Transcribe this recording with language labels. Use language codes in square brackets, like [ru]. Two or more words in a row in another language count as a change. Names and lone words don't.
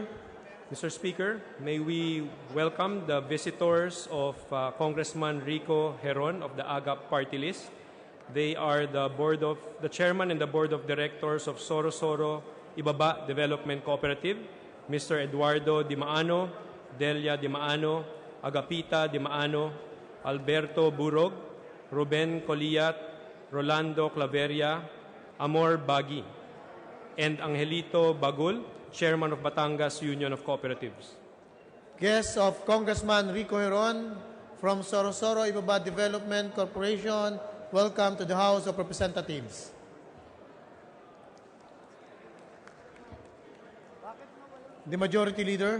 [en] Mr. Speaker, may we welcome the visitors of Congressman Rico Heron of the AGAP party list. They are the chairman and the board of directors of Soro Soro Ibaba Development Cooperative, Mr. Eduardo Dimaano, Delia Dimaano, Agapita Dimaano, Alberto Burog, Ruben Coliat, Rolando Claveria, Amor Bagi, and Angelito Bagul, Chairman of Batangas Union of Cooperatives. Guests of Congressman Rico Heron from Sorosoro Ibaba Development Corporation, welcome to the House of Representatives. The Majority Leader.